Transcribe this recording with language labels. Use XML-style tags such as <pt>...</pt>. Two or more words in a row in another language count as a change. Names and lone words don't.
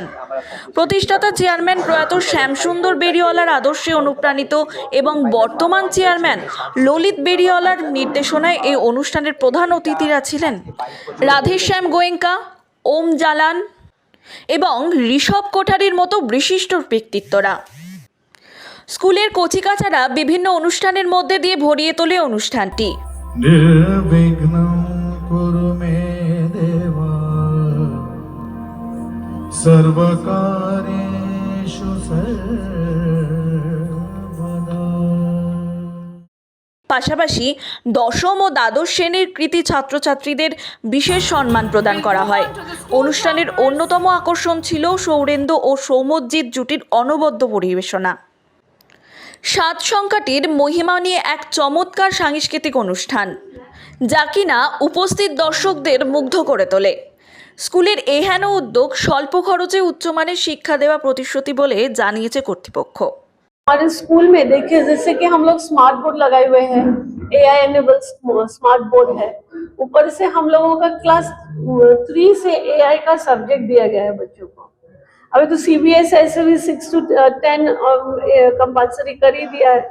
<bn>প্রতিষ্ঠাতা চেয়ারম্যান প্রয়াত শ্যামসুন্দর বেরিওয়ালার আদর্শে অনুপ্রাণিত এবং বর্তমান চেয়ারম্যান ললিত বেরিওয়ালার নির্দেশনায় এই অনুষ্ঠানের প্রধান অতিথিরা ছিলেন রাধেশ্যাম গোয়েঙ্কা, ওম জালান এবং ঋষভ কোঠারির মতো বিশিষ্ট ব্যক্তিত্বরা। স্কুলের কচিকাচারা বিভিন্ন অনুষ্ঠানের মধ্যে দিয়ে ভরিয়ে তোলে অনুষ্ঠানটি।</bn> <sa>निर्विघ्नं कुरु मे देवा सर्वकार्येषु सर्वदा।</sa> <bn>পাশাপাশি দশম ও দ্বাদশ শ্রেণীর কৃতী ছাত্রছাত্রীদের বিশেষ সম্মান প্রদান করা হয়। অনুষ্ঠানের অন্যতম আকর্ষণ ছিল সৌরেন্দ্র ও সৌম্যজিৎ জুটির অনবদ্য পরিবেশনা। 7 সংখ্যাটির মহিমা নিয়ে এক চমৎকার সাংস্কৃতিক অনুষ্ঠান, যা কিনা উপস্থিত দর্শকদের মুগ্ধ করে তোলে। স্কুলের এহেন উদ্যোগ স্বল্প খরচে উচ্চমানের শিক্ষা দেওয়া প্রতিশ্রুতি বলে জানিয়েছে কর্তৃপক্ষ।</bn> <hi>हमारे स्कूल में देखिए, जैसे कि हम लोग</hi> <en>smart board</en> <hi>लगाए हुए हैं,</hi> <en>AI enabled smart board</en> <hi>है। ऊपर से हम लोगों का क्लास 3 से AI का सब्जेक्ट दिया गया है बच्चों को। अभी तो CBSE ऐसे भी</hi> <en>6 to 10 compulsory</en> <hi>कर ही दिया है।</hi>